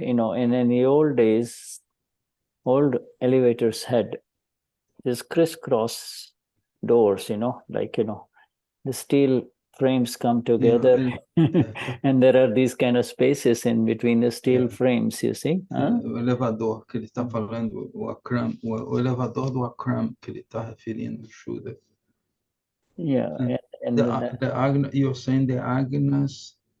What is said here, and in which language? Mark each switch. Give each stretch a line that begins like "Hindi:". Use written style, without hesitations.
English: And in the old days, old elevators had these crisscross doors, the steel frames come together and there are these kind of spaces in between the steel frames, you see.
Portuguese: O elevador que ele está falando, o elevador do Akram que ele está referindo, Shuddha.
English: Yeah. The Agnes, you're saying the Agnes...